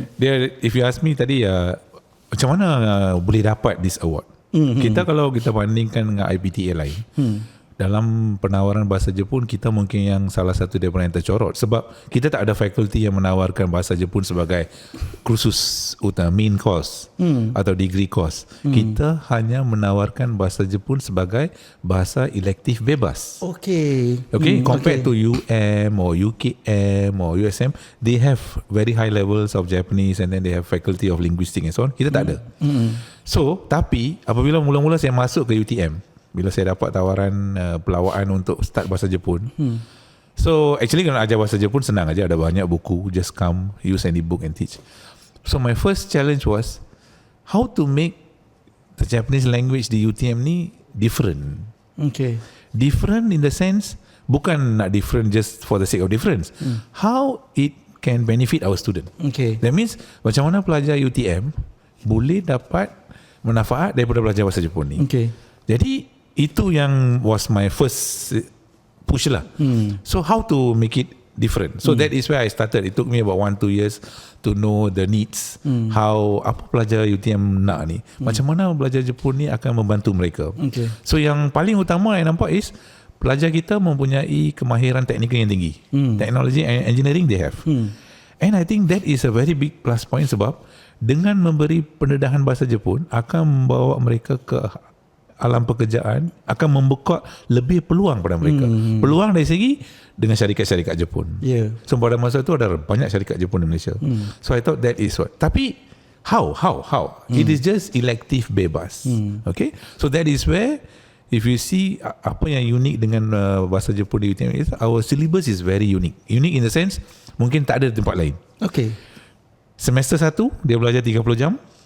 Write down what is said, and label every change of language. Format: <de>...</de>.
<ms>Dia,</ms> <en>if you ask me</en> <ms>tadi, macam mana boleh dapat</ms> <en>this award?</en> <ms>Kita kalau kita bandingkan dengan IPTA lain, dalam penawaran bahasa Jepun, kita mungkin yang salah satu daripada yang tercorot, sebab kita tak ada fakulti yang menawarkan bahasa Jepun sebagai kursus utama, main course atau degree course. Kita hanya menawarkan bahasa Jepun sebagai bahasa elektif bebas.</ms> <en>Okay, compared to UM or UKM or USM, they have very high levels of Japanese and then they have faculty of linguistics and so on.</en> <ms>Kita tak ada. So, tapi apabila mula-mula saya masuk ke UTM, bila saya dapat tawaran pelawaan untuk start bahasa Jepun,</ms> <en>so actually</en> <ms>kalau nak ajar bahasa Jepun senang aja, ada banyak buku,</ms> <en>just come, use any book and teach. So my first challenge was how to make the Japanese language</en> <ms>di UTM ni</ms> <en>different. Different in the sense,</en> <ms>bukan nak</ms> <en>different just for the sake of difference. How it can benefit our student. That means</en> <ms>macam mana pelajar UTM boleh dapat manfaat daripada belajar bahasa Jepun ni. Jadi itu yang</ms> <en>was my first push lah. So how to make it different? So that is where I started. It took me about 1-2 years to know the needs.</en> <ms>How apa pelajar UTM nak ni, macam mana belajar Jepun ni akan membantu mereka. So yang paling utama yang nampak is pelajar kita mempunyai kemahiran teknikal yang tinggi.</ms> <en>Teknologi and engineering they have. And I think that is a very big plus point,</en> <ms>sebab dengan memberi pendedahan bahasa Jepun akan membawa mereka ke alam pekerjaan, akan membuka lebih peluang pada mereka. Peluang dari segi dengan syarikat-syarikat Jepun. So pada masa itu ada banyak syarikat Jepun di Malaysia.</ms> <en>So I thought that is what. Tapi how? It is just elective bebas. Okay. So that is where, if you see</en> <ms>apa yang unik dengan bahasa Jepun di UTM,</ms> <en>our syllabus is very unique. Unique in the sense</en> <ms>mungkin tak ada di tempat lain. Semester 1 dia belajar 30 jam.</ms>